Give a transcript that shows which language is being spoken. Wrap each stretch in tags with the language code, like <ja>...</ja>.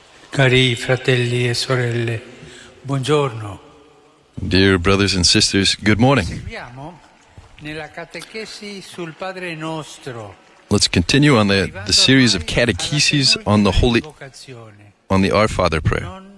<it>Cari fratelli e sorelle, buongiorno.</it> <en>Dear brothers and sisters, good morning.</en> <it>Seguiamo nella catechesi sul Padre Nostro.</it> <en>Let's continue on the series of catecheses on the Our Father prayer.</en>